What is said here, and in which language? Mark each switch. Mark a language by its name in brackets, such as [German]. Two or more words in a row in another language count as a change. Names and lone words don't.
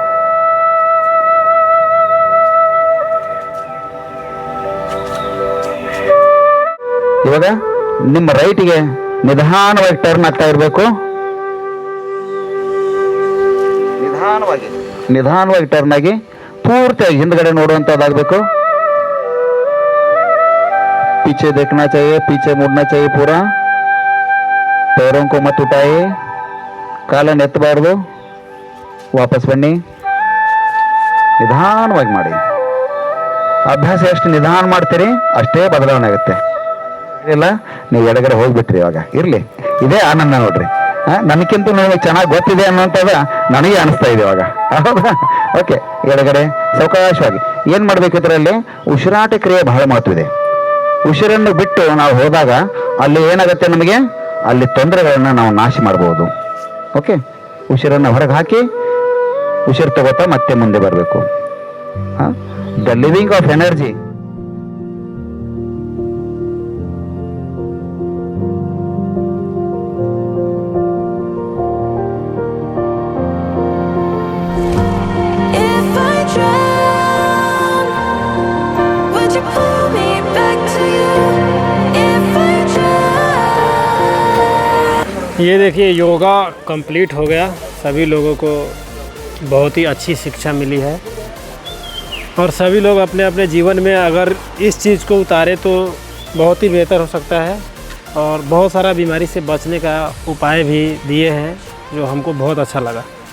[Kannada] ಇವಾಗ ನಿಮ್ಮ ರೈಟ್ಗೆ ನಿಧಾನವಾಗಿ ಟರ್ನ್ ಆಗ್ತಾ ಇರಬೇಕು. ನಿಧಾನವಾಗಿ ಟರ್ನ್ ಆಗಿ ಪೂರ್ತಿಯಾಗಿ ಹಿಂದ್ಗಡೆ ನೋಡುವಂಥದ್ದಾಗಬೇಕು. [Hindi] पीछे देखना चाहिए, पीछे मुड़ना चाहिए पूरा. पैरों को मत उठाइए, [Kannada] ಕಾಲನ್ನು ಎತ್ತಬಾರ್ದು. ವಾಪಸ್ ಬನ್ನಿ, ನಿಧಾನವಾಗಿ ಮಾಡಿ. ಅಭ್ಯಾಸ ಎಷ್ಟು ನಿಧಾನ ಮಾಡ್ತೀರಿ ಅಷ್ಟೇ ಬದಲಾವಣೆ ಆಗುತ್ತೆ. ಇಲ್ಲ ನೀವು ಎಡಗಡೆ ಹೋಗ್ಬಿಟ್ರಿ, ಇವಾಗ ಇರಲಿ, ಇದೇ ಆನಂದ ನೋಡ್ರಿ. ನನಗಿಂತ ನಿಮಗೆ ಚೆನ್ನಾಗಿ ಗೊತ್ತಿದೆ ಅನ್ನೋಂಥದ್ದು ನನಗೆ ಅನಿಸ್ತಾ ಇದೆ ಇವಾಗ. ಹೌದಾ? ಓಕೆ, ಎಡಗಡೆ ಸಾವಕಾಶವಾಗಿ ಏನು ಮಾಡಬೇಕು ಇದರಲ್ಲಿ? ಉಸಿರಾಟ ಕ್ರಿಯೆ ಬಹಳ ಮಹತ್ವವಿದೆ. ಉಸಿರನ್ನು ಬಿಟ್ಟು ನಾವು ಹೋದಾಗ ಅಲ್ಲಿ ಏನಾಗುತ್ತೆ ನಮಗೆ? ಅಲ್ಲಿ ತೊಂದರೆಗಳನ್ನು ನಾವು ನಾಶ ಮಾಡ್ಬೋದು. ಓಕೆ, ಉಸಿರನ್ನು ಹೊರಗೆ ಹಾಕಿ ಉಸಿರು ತಗೋತಾ ಮತ್ತೆ ಮುಂದೆ ಬರಬೇಕು. [English] The living of energy. If I drown, would you pull me back to you? If I drown. [Hindi] ये देखिए योगा कंप्लीट हो गया। सभी लोगों को बहुत ही अच्छी शिक्षा मिली है और सभी लोग अपने अपने जीवन में अगर इस चीज़ को उतारे तो बहुत ही बेहतर हो सकता है और बहुत सारा बीमारी से बचने का उपाय भी दिए हैं जो हमको बहुत अच्छा लगा।